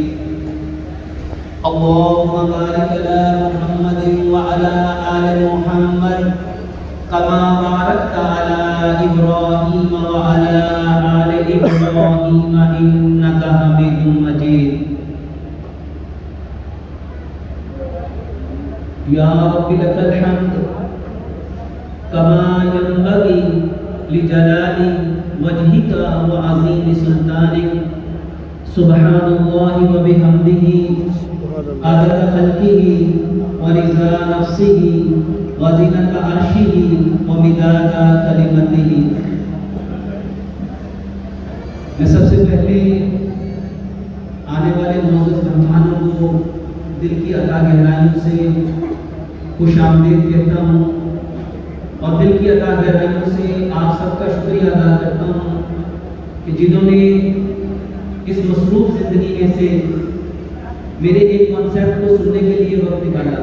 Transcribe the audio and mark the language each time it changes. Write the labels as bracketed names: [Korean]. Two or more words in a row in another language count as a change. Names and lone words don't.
[Arabic] اللهم بارك على محمد وعلى آل محمد كما باركت على إبراهيم وعلى آل إبراهيم إنك حميد مجيد. يا رب لك الحمد كما ينبغي لجلال وجهك وعظيم سلطانك. سبحان الله وبحمده عدد خلقه ورضا نفسه وزينة عرشه ومداد كلماته. [Urdu] میں سب سے پہلے آنے والے موجود مہمانوں کو دل کی اتا گہرائیوں سے خوش آمدید کہتا ہوں اور دل کی اتا گہرائیوں سے آپ سب کا شکریہ ادا کرتا ہوں کہ جنہوں نے اس مصروف زندگی میں سے میرے ایک کانسیپٹ کو سننے کے لیے وقت نکالا.